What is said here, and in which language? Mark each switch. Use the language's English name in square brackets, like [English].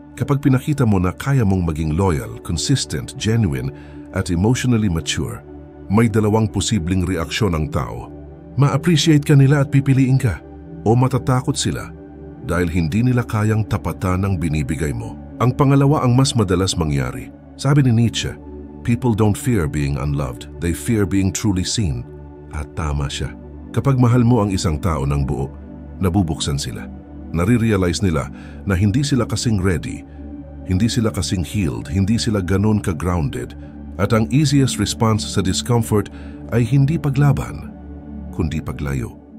[Filipino] Kapag pinakita mo na kaya mong maging loyal, consistent, genuine, at emotionally mature, may dalawang posibleng reaksyon ng tao. Ma-appreciate ka nila at pipiliin ka, o matatakot sila dahil hindi nila kayang tapatan ang binibigay mo. Ang pangalawa ang mas madalas mangyari. Sabi ni [English] Nietzsche, people don't fear being unloved, they fear being truly seen. [Filipino] At tama siya. Kapag mahal mo ang isang tao ng buo, nabubuksan sila. Nare-realize nila na hindi sila kasing ready, hindi sila kasing healed, hindi sila ganon ka-grounded. At ang easiest response sa discomfort ay hindi paglaban, kundi paglayo.